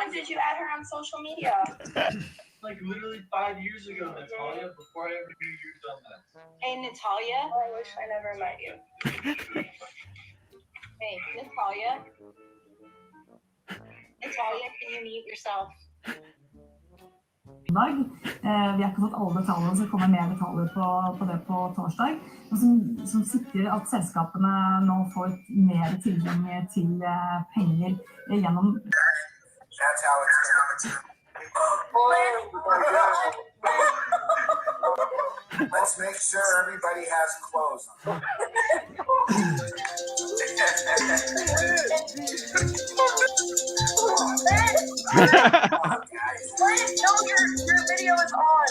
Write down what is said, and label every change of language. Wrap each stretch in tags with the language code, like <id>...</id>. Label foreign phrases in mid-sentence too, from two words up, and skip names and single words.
<en>When did you add her on social media? Like literally 5 years ago, Natalia, before I ever knew you'd done that. Hey, Natalia. Oh, I wish I never met you. Hey, Natalia. Natalia, can you mute yourself?</en> <no>Vi har ikke fått alle detaljene, så det kommer mer detaljer på det på torsdag. Og som sikrer at selskapene nå får mer tilgang til penger gjennom...</no> <en>That's how it's going to Let's make sure everybody has clothes on. Your video is on.</en>